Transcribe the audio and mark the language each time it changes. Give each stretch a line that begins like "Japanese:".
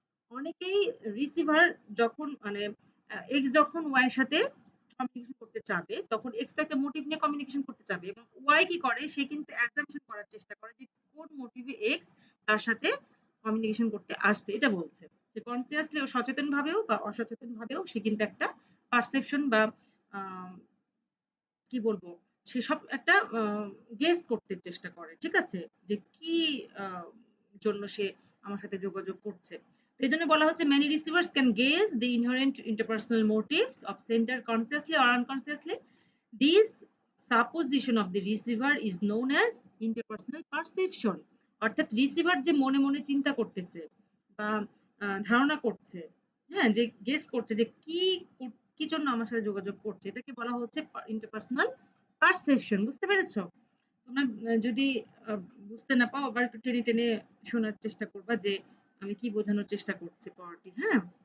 Bangla: অনেকেই রিসিভার যখন, মানে এক্স যখন ওয়াই এর সাথে কমিউনিকেশন করতে চাবে, তখন এক্স তো একটা মোটিভ নিয়ে কমিউনিকেশন করতে চাবে, এবং ওয়াই কি করে, সে কিন্তু অ্যাসাম্পশন করার চেষ্টা করে যে কোন মোটিভে এক্স তার সাথে কমিউনিকেশন করতে আসছে, এটা বলছে। সে কনসিয়াসলি ও সচেতন ভাবেও বা অসচেতন ভাবেও সে কিন্তু একটা পারসেপশন বা আহ, কি বলবো, সেসব একটা গেস করতে চেষ্টা করে। ঠিক আছে? যে কি আহ, জন্য সে আমার সাথে যোগাযোগ করছে। তো এই জন্য বলা হচ্ছে,
English: many receivers can gauge the inherent interpersonal motives of sender consciously or unconsciously. This supposition of the receiver is known as interpersonal perception।
Bangla: অর্থাৎ রিসিভার যে মনে মনে চিন্তা করতেছে বা ধারণা করছে, হ্যাঁ, যে গেস করছে যে কি জন্য আমার সাথে যোগাযোগ করছে, এটাকে বলা হচ্ছে ইন্টারপার্সোনাল পারসেপশন। বুঝতে পেরেছো? তোমরা যদি বুঝতে না পাও আবার একটু টেনে টেনে শোনার চেষ্টা করবা যে আমি কি বোঝানোর চেষ্টা করছি পড়াটি, হ্যাঁ?